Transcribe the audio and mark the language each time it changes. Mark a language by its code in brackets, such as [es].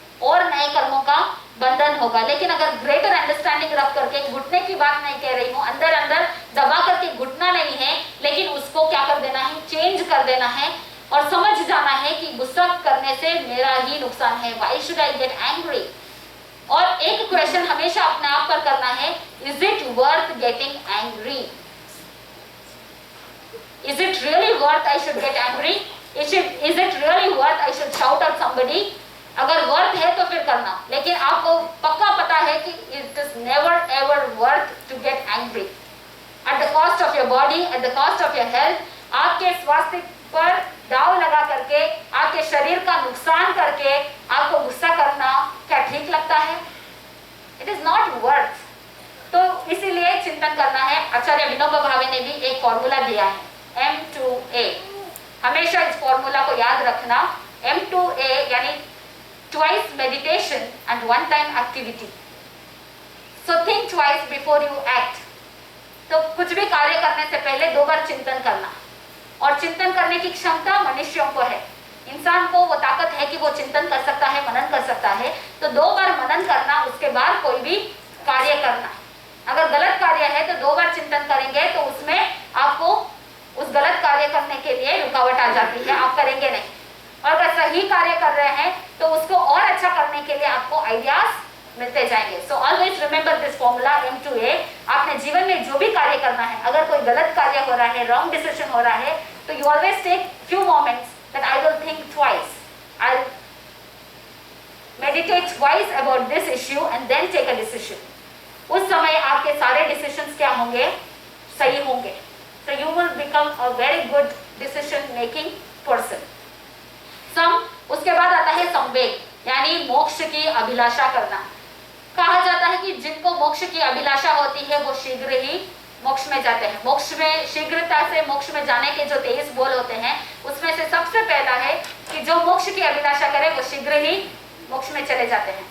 [hi] और नए कर्मों का बंधन होगा। लेकिन अगर ग्रेटर अंडरस्टैंडिंग रख करके, घुटने की बात नहीं कह रही हूँ, अंदर अंदर दबा करके घुटना नहीं है, लेकिन उसको क्या कर देना है? चेंज कर देना है और समझ जाना है कि गुस्सा करने से मेरा ही नुकसान है। [en] Why should I get angry? [hi] और एक क्वेश्चन हमेशा अपने आप पर करना है, [en] Is it worth getting angry? Is it really worth I should get angry? Is it really worth I should shout at somebody? [hi] अगर वर्थ है तो फिर करना, लेकिन आपको पक्का पता है कि [en] it is never ever worth to get angry. At the cost of your body, at the cost of your health, [hi] आपके स्वास्थ्य पर दाव लगा करके, आपके शरीर का नुकसान करके आपको गुस्सा करना क्या ठीक लगता है? [en] It is not worth. [hi] तो इसीलिए चिंतन करना है। आचार्य विनोबा भावे ने भी एक फॉर्मूला दिया है, M2A। हमेशा इस फॉर्मूला को याद रखना। [en] M2A यानी twice meditation and one time activity. So think twice before you act. [hi] तो कुछ भी कार्य करने से पहले 2 बार चिंतन करना। और चिंतन करने की क्षमता मनुष्यों को है। इंसान को वो ताकत है कि वो चिंतन कर सकता है, मनन कर सकता है। तो 2 बार मनन करना, उसके बाद कोई भी कार्य करना। अगर गलत कार्य है तो 2 बार चिंतन करेंगे तो उसमें आपको उस गलत कार्य करने के लिए रुकावट आ जाती है, आप करेंगे नहीं। और अगर सही कार्य कर रहे हैं तो उसको और अच्छा करने के लिए आपको आइडियाज मिलते जाएंगे। [en] So always remember this formula M2A। [hi] आपने जीवन में जो भी कार्य करना है, अगर कोई गलत कार्य हो रहा है, रॉन्ग डिसीजन हो रहा है, तो [en] You always take few moments that I will think twice. I'll meditate twice about this issue and then take a decision. [hi] उस समय आपके सारे decisions क्या होंगे? सही होंगे. [en] So you will become a very good decision making person. [hi] उसके बाद आता है संवेग, यानी मोक्ष की अभिलाषा करना. कहा जाता है कि जिनको मोक्ष की अभिलाषा होती है वो शीघ्र ही मोक्ष में जाते हैं. मोक्ष में शीघ्रता से मोक्ष में जाने के जो 23 बोल होते हैं उसमें से सबसे पहला है कि जो मोक्ष की अभिलाषा करे वो शीघ्र ही मोक्ष में चले जाते हैं.